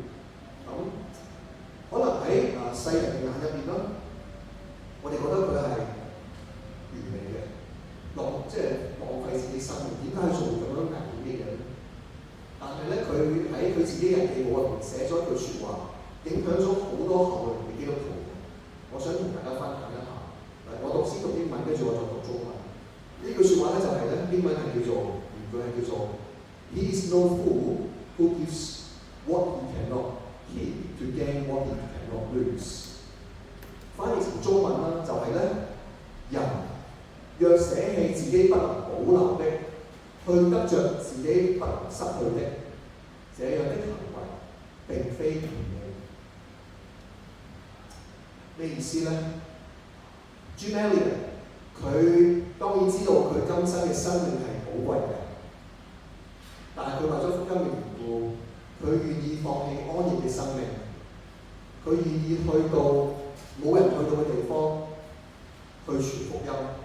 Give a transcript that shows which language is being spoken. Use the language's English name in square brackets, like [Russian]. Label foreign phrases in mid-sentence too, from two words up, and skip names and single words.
[Cantonese] 咁可能喺世人嘅眼入邊啦，我哋覺得佢係完美嘅，即係浪費自己生命，點解去做咁樣危險嘅嘢咧？但係咧，佢喺佢自己日記簿入邊寫咗一句説話，影響咗好多後來嘅基督徒。我想同大家分享一下。我先讀英文，跟住我再讀中文。呢句説話咧就係咧，英文係叫做原句係叫做 [English] He is no fool who gives what he cannot keep to gain what he cannot lose。 [Cantonese] 翻譯成中文啦，就係咧，人若捨棄自己不能保留的，去得着自己不能失去的，這樣的行為並非完美。咩意思咧？Jim Elliot 佢當然知道佢今生嘅生命係寶貴嘅，但係佢為咗福音嘅緣故，佢願意放棄安逸嘅生命，佢願意去到冇人去到嘅地方去傳福音，